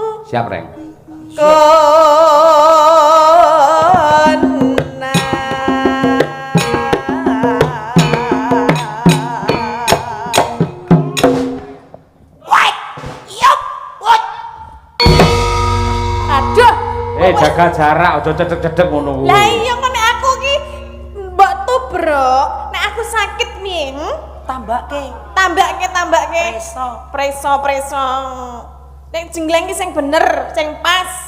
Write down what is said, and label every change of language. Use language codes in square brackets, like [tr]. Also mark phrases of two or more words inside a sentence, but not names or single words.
[jv] Siap, Reng. Kona [en] Wait, yup, what? [jv] aduh Jaga jarak, aja cedek-cedek ngono kuwi. lah iya kok nek aku ki mbok tubruk nek aku sakit nih Tambake. tambake preso nek jengleng ki sing bener sing pas